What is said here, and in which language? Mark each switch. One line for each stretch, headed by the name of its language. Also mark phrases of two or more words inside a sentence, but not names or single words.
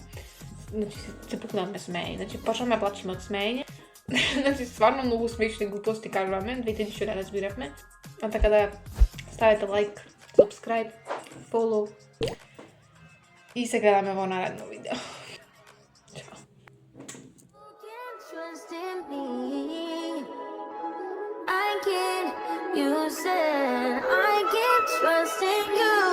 Macedonian: Значи се пукнавме смеење, значи почнавме да плачеме од смеење. Значи стварно многу смешни глупости кажуваме, двете ништо не разбиравме. А така да ставете лайк,
English: subscribe, follow
Macedonian: и се гледаме во наредно видео. Чао.
English: Trust in me. I can't, you said I can't trust in you.